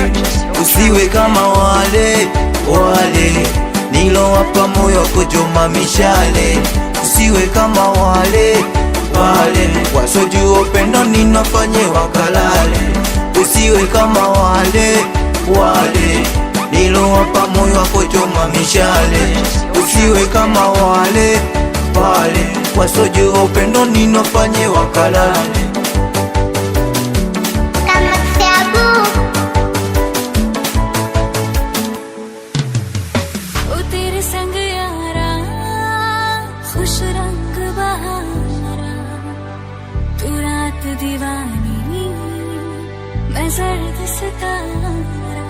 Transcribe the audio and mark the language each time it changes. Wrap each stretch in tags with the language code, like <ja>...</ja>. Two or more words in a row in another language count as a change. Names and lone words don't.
<sw>Usiwe kama wale nilowapa moyo kuchoma mishale, usiwe kama wale wasojua upendo ninafanye wakalale. Usiwe kama wale nilowapa moyo kuchoma mishale, usiwe kama wale wasojua upendo ninafanye wakalale.</sw> <hi>खुश रंग बहारा तू रात दीवानी मैं सर्द सितारा।</hi>